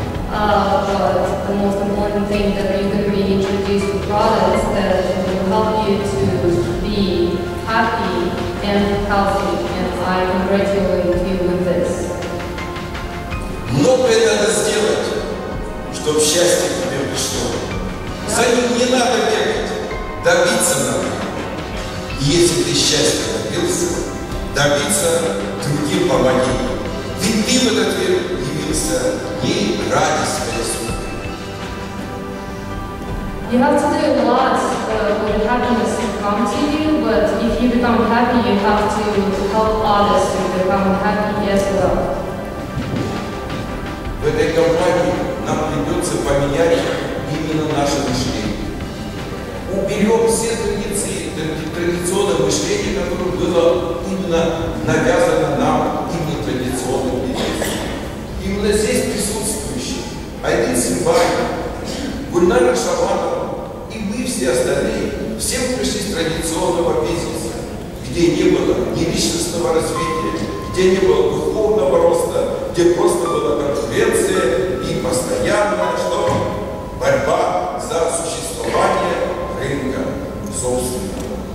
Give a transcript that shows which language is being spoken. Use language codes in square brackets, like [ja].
[en] But the most important thing that you're going to be introduced to products that will help you to be happy and healthy, and I congratulate you with this. [ru] Многое надо сделать, чтобы счастье к тебе пришло. За ним не надо бегать, добиться надо. И если ты счастья добился, добиться другим помоги. Ведь ты в этот мир явился не ради своей судьбы. [en] You have to do a lot for happiness to come to you, but if you become happy, you have to help others to become happy as well. [ru] В этой компании нам придется поменять именно наше мышление. Уберем все традиционное мышление, которое было именно навязано нам именно традиционным бизнесом. Именно здесь присутствующие Айдин Симбай, Гульнара Шабанова и мы все остальные, все мы пришли с традиционного бизнеса, где не было ни личностного развития, где не было духовного роста, где просто была конкуренция и постоянная борьба за существование рынка собственного.